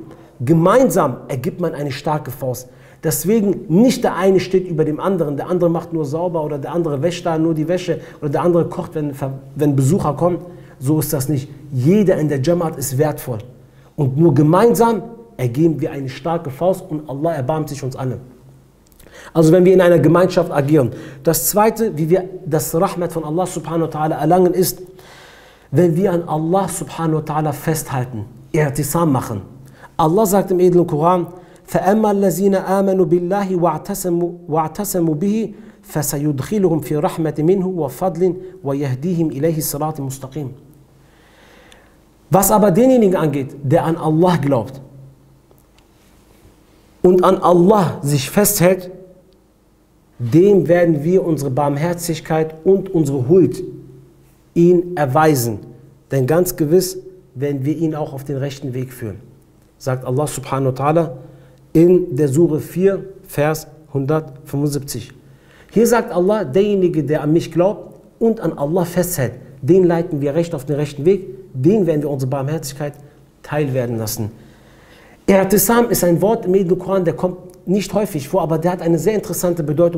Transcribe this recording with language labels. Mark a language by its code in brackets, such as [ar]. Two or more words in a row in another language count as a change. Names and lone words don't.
[de] Gemeinsam ergibt man eine starke Faust. Deswegen nicht der eine steht über dem anderen, der andere macht nur sauber, oder der andere wäscht da nur die Wäsche, oder der andere kocht, wenn Besucher kommen. So ist das nicht. Jeder in der Jamaat ist wertvoll. Und nur gemeinsam ergeben wir eine starke Faust, und Allah erbarmt sich uns alle. Also wenn wir in einer Gemeinschaft agieren. Das zweite, wie wir das Rahmat von Allah [ar] subhanahu wa ta'ala [de] erlangen, ist, wenn wir an Allah [ar] subhanahu wa ta'ala [de] festhalten, I'tisam machen. Allah sagt im edlen Koran, [ar] فَأَمَّا الَّذِينَ آمَنُوا بِاللَّهِ وَاعْتَسَمُوا بِهِ فَسَيُدْخِلُهُمْ فِي رَحْمَةٍ مِّنْهُ وَفَضْلٍ وَيَهْدِيهِمْ إِلَيْهِ صِرَاطٍ مُسْتَقِيمٍ. [de] Was aber denjenigen angeht, der an Allah glaubt und an Allah sich festhält, dem werden wir unsere Barmherzigkeit und unsere Huld ihn erweisen. Denn ganz gewiss werden wir ihn auch auf den rechten Weg führen. Sagt Allah [ar] subhanahu wa ta'ala [de] in der Sure 4, Vers 175. Hier sagt Allah, derjenige, der an mich glaubt und an Allah festhält, den leiten wir recht auf den rechten Weg, den werden wir unsere Barmherzigkeit teilwerden lassen. I'tisam ist ein Wort im edlen Koran, der kommt nicht häufig vor, aber der hat eine sehr interessante Bedeutung.